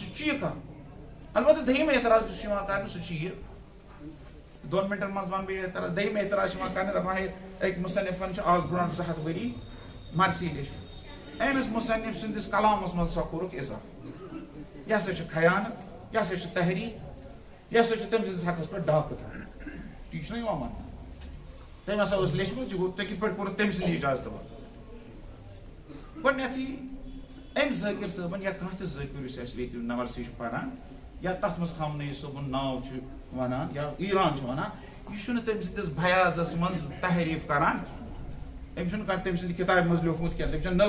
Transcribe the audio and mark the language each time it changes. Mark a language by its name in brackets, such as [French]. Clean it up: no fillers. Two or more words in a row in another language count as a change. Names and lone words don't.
[Kashmiri] چھُ یہِ کانٛہہ البتہ دٔیِم اعتراض یُس یِوان کرنہٕ سُہ چھُ یہِ 2 مِنٹن منٛز ونہٕ بہٕ اعتراض دٔیِم اعتراض چھُ یِوان کرنہٕ دپان ہے أکۍ مُصنفن چھُ آز برونٛٹھ 200 ؤری مرثی لیچھمٕژ امس مصنف سندس کلامس مز سا کورک اضافہ یہ ہسا خیانت یہ ہسا تحریک یہ ہسا تم سندس حقس پہ ڈاکہ تھا ٹھیک نا مان تم ہسا لیچمت یہ گو تھی کت پہ کور تم سند اجازت گۄڈنیتھٕے أمۍ ذٲکِر صٲبن یا کانٛہہ تہِ ذٲکِر یُس اَسہِ ییٚتہِ نمرسی چھُ پران یا تتھ منٛز خامنہی صٲبُن ناو چھُ ونان یا ایران چھُ ونان یہِ چھُنہٕ تٔمۍ سٕنٛدِس بیازس منٛز تحریٖف کران کینٛہہ أمۍ چھُنہٕ کانٛہہ تٔمۍ سٕنٛدِ کِتابہِ منٛز لیوٗکھمُت کینٛہہ تٔمۍ چھَنہٕ نٔو